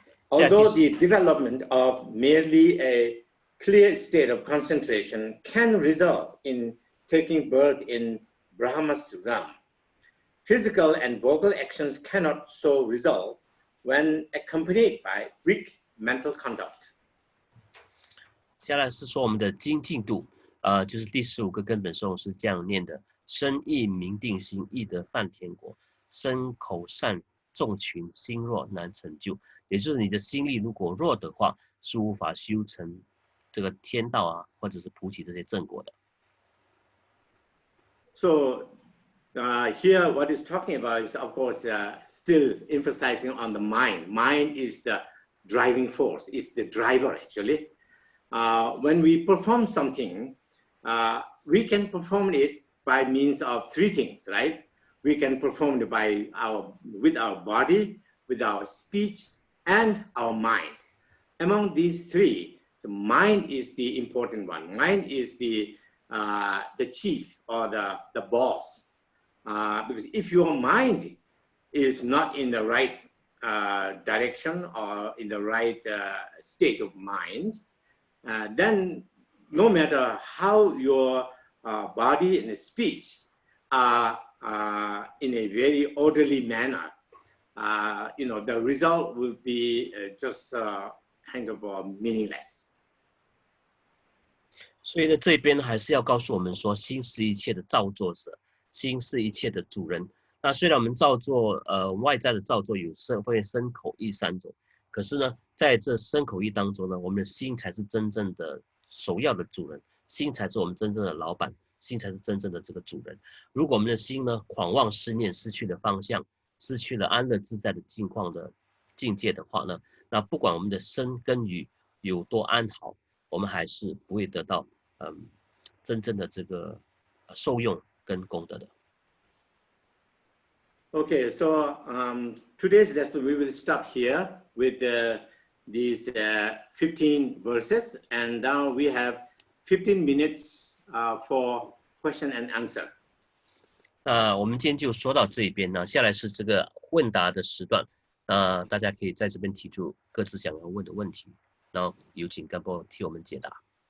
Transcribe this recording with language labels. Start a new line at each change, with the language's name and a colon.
English: Although the development of merely a clear state of concentration can result in taking birth in Brahma's realm, physical and vocal actions cannot so result when accompanied by weak mental conduct.
Chinese: 下来是说我们的精进度，就是第15个根本受是这样念的：身意明定心，易得犯天国；身口善众群，心弱难成就。也就是你的心力如果弱的话，是无法修成这个天道啊，或者是菩提这些正果的。
English: So here what is talking about is, of course, still emphasizing on the mind. Mind is the driving force, is the driver actually. When we perform something, we can perform it by means of three things, right? We can perform it with our body, with our speech, and our mind. Among these three, the mind is the important one. Mind is the chief or the boss. Because if your mind is not in the right direction or in the right state of mind, then no matter how your body and speech are in a very orderly manner, the result will be just kind of meaningless.
Chinese: 所以呢，这边还是要告诉我们说，心是一切的造作者，心是一切的主人。那虽然我们造作外在的造作有分身口意3种，可是呢，在这身口意当中呢，我们的心才是真正的首要的主人，心才是我们真正的老板，心才是真正的这个主人。如果我们的心呢狂妄思念，失去了方向，失去了安乐自在的境况的境界的话呢，那不管我们的身跟语有多安好，我们还是不会得到真正的这个受用跟功德的。
English: Okay, so today's lesson we will stop here with these 15 verses, and now we have 15 minutes for question and answer.
Chinese: 我们今天就说到这边呢，下来是这个问答的时段，大家可以在这边提出各自想要问的问题，然后有请干部替我们解答。